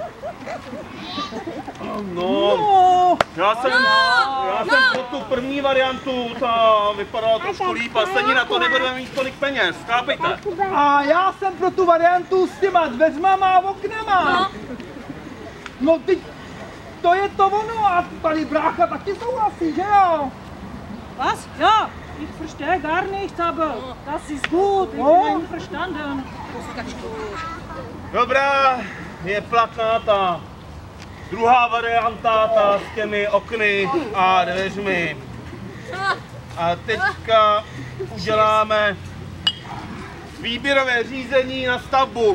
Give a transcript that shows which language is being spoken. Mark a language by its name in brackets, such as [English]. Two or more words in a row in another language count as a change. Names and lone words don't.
[Czech] No, já jsem pro tu první variantu, ta vypadala trošku líp a stejně na to nebudeme mít tolik peněz, chápejte? A já jsem pro tu variantu s těma dveřmama a oknama. No teď, to je to ono a tady brácha taky souhlasí, že jo? [German] Was? Ja, ich verstehe gar nichts, aber das ist gut. Ich bin einverstanden. [Czech] Dobrá, je platná ta druhá varianta, ta s těmi okny a dveřmi. A teďka uděláme výběrové řízení na stavbu.